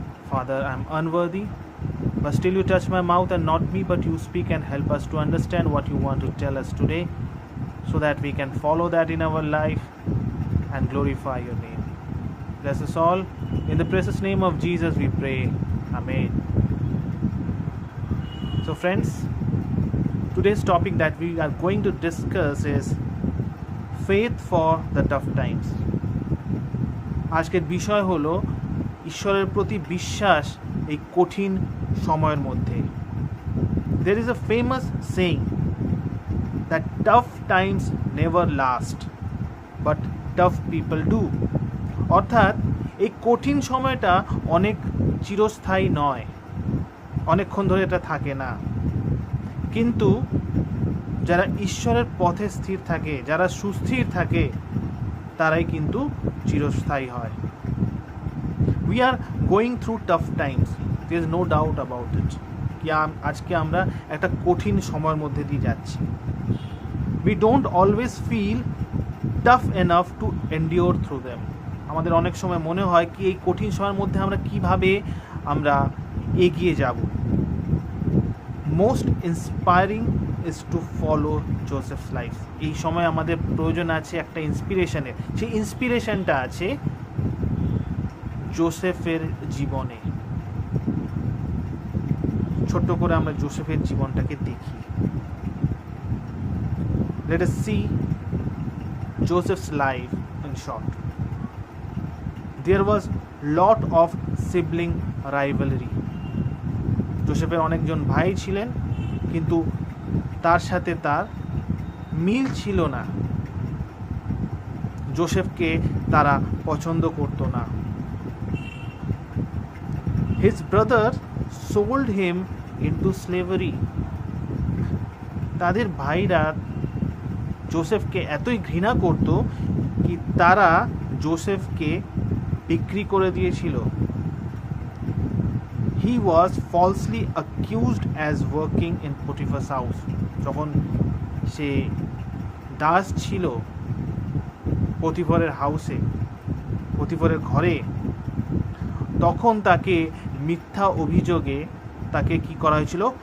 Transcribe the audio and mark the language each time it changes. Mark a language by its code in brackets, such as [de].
[en] Father, I am unworthy, but still you touch my mouth and not me, but you speak and help us to understand what you want to tell us today, so that we can follow that in our life and glorify your name. Bless us all. In the precious name of Jesus we pray. Amen. So friends, today's topic that we are going to discuss is faith for the tough times. [bn] আজকের বিষয় হলো ঈশ্বরের প্রতি বিশ্বাস এই কঠিন সময়ের মধ্যে। [en] There is a famous saying that tough times never last, but tough people do. [bn] অর্থাৎ এই কঠিন সময়টা অনেক চিরস্থায়ী নয়, অনেকক্ষণ ধরে এটা থাকে না, কিন্তু যারা ঈশ্বরের পথে স্থির থাকে, যারা সুস্থির থাকে, তারাই কিন্তু চিরস্থায়ী হয়। [en] We are going through tough times. There is no doubt about it. [bn] আজকে আমরা একটা কঠিন সময়ের মধ্যে দিয়ে যাচ্ছি। [en] We don't always feel tough enough to endure through them. [bn] আমাদের অনেক সময় মনে হয় কি এই কঠিন সময়ের মধ্যে আমরা কিভাবে আমরা এগিয়ে যাব। [en] Most inspiring is to follow Joseph's life. [bn] এই সময় আমাদের প্রয়োজন আছে একটা ইন্সপিরেশনের। সেই ইন্সপিরেশনটা আছে জোসেফের জীবনে। ছোট্ট করে আমরা জোসেফের জীবনটাকে দেখি। [en] Let us see Joseph's life in short. There was lot of sibling rivalry. [bn] জোসেফের অনেকজন ভাই ছিলেন, কিন্তু তার সাথে তার মিল ছিল না। জোসেফকে তারা পছন্দ করতো না। [en] His brother sold him into slavery. [bn] তাদের ভাইরা জোসেফকে এতই ঘৃণা করত কি তারা জোসেফকে বিক্রি করে দিয়েছিল। [en] He was falsely accused as working in Potiphar's house. [bn] যখন সে দাস ছিল পতিফরের হাউসে, পতিফরের ঘরে, তখন তাকে মিথ্যা অভিযোগে তাকে কি করা হয়েছিল,